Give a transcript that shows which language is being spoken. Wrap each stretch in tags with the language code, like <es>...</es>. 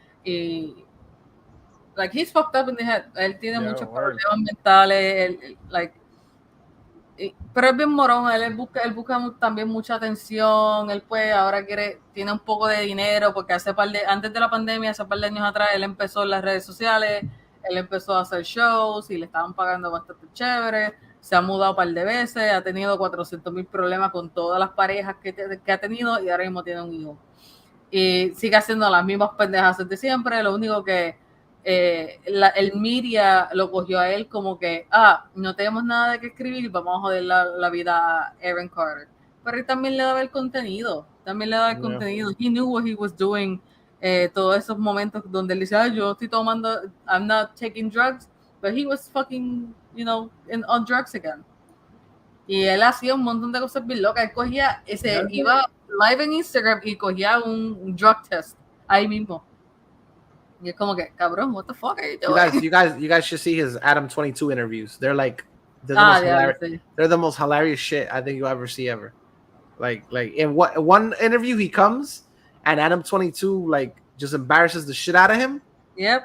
<en>Y, like, he's fucked up in the head.</en> <es>Él tiene muchos problemas mentales. Pero es bien morón. Él busca también mucha atención. Él pues ahora tiene un poco de dinero porque antes de la pandemia, hace par de años atrás, él empezó en las redes sociales. Él empezó a hacer shows y le estaban pagando bastante chévere. Se ha mudado un par de veces, ha tenido 400,000 problemas con todas las parejas que ha tenido y ahora mismo tiene un hijo. Y sigue haciendo las mismas pendejas de siempre. Lo único que el media lo cogió a él como que, no tenemos nada de qué escribir, vamos a joder la vida a Aaron Carter. Pero él también le daba el contenido.</es> <en>He knew what he was doing.</en> <es>Todos esos momentos donde él dice, yo estoy tomando,</es> <en>I'm not taking drugs, but he was fucking, on drugs again.</en> <es>Y él hacía un montón de cosas bien locas. Él iba live en Instagram y cogía un drug test ahí mismo. Y es como que, cabrón,</es> <en>what the fuck are you doing? You guys should see his Adam 22 interviews. They're like, they're the most hilarious shit I think you'll ever see ever. Like in one interview he comes and Adam 22 like just embarrasses the shit out of him. Yep.</en>